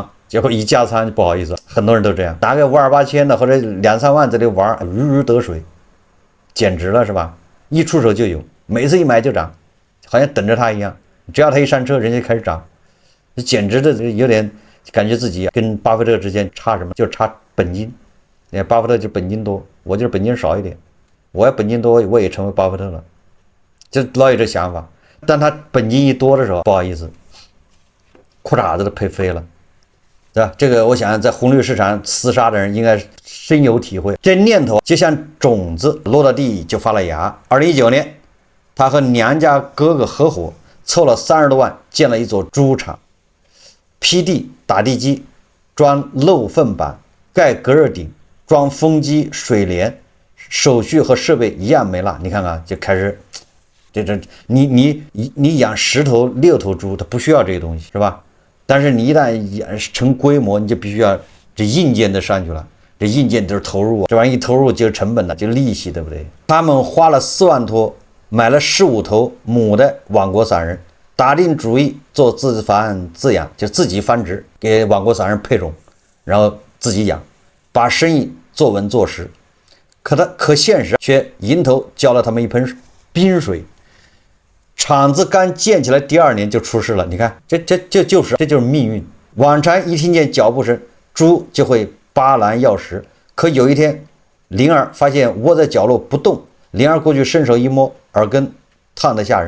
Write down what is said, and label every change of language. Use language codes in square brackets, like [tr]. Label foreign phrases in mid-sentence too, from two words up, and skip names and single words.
[zh] 結果一加倉不好意思，很多人都這樣，拿個5、2、8千的或者2、3萬在這裡玩，如魚得水，簡直了是吧？一出手就有，每次一買就漲，好像等着他一樣，只要他一上車，人家就開始漲，簡直的有點感覺自己跟巴菲特之間差什麼，就差本金。你看巴菲特就本金多，我就是本金少一點，我要本金多我也成為巴菲特了，就老有这想法。但他本金一多的时候，不好意思，褲衩子都赔飞了。对吧？這個我想在紅綠市場廝殺的人應該深有體會。這念頭就像種子落到地就發了芽。2019年，他和娘家哥哥合夥湊了30多萬建了一座豬場，劈地、打地基、裝漏糞板、蓋隔熱頂、裝風機、水簾，手續和設備一樣沒落。你看看，就開始你養10頭、6頭豬，它不需要這些東西，是吧？但是你一旦成規模，你就必須要這硬件都上去了，這硬件都是投入啊，這玩意一投入就是成本了，就是利息，對不對？他們花了4萬多買了15頭母的网国散人，打定主意做自繁自养，就自己繁殖，给网国散人配种，然後自己养，把生意做稳做實。可現實卻迎頭澆了他們一盆冰水，廠子剛建起來第2年就出事了。你看，這就是命運。往常一聽見腳步聲，豬就會巴攔要食。可有一天，靈兒發現窩在角落不動，靈兒過去伸手一摸，耳根燙得嚇人。